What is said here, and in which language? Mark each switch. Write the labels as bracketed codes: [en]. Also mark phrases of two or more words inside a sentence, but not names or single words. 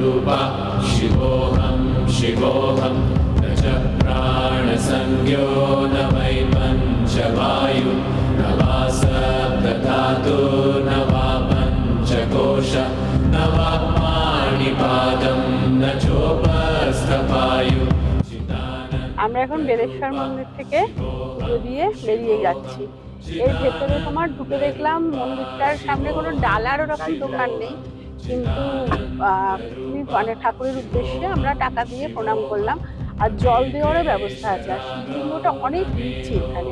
[sa] रूपः शिवोऽहं शिवोऽहं न च प्राणसंज्ञो न वै पञ्चवायु न वा सप्तधातु न वा पञ्चकोश न वा पाणिपादं न चोपस्थपायु [bn] আমরা এখন বেলেশ্বর মন্দির থেকে পুজো দিয়ে বেরিয়ে যাচ্ছি। এর ভেতরে তোমার ঢুকে দেখলাম মন্দিরটার সামনে কোনো ডালার ওরকম দোকান নেই, কিন্তু মানে ঠাকুরের উদ্দেশ্যে আমরা টাকা দিয়ে প্রণাম করলাম। আর জল দেওয়ারও ব্যবস্থা আছে, আর শিবলিঙ্গটা অনেক দিচ্ছি এখানে।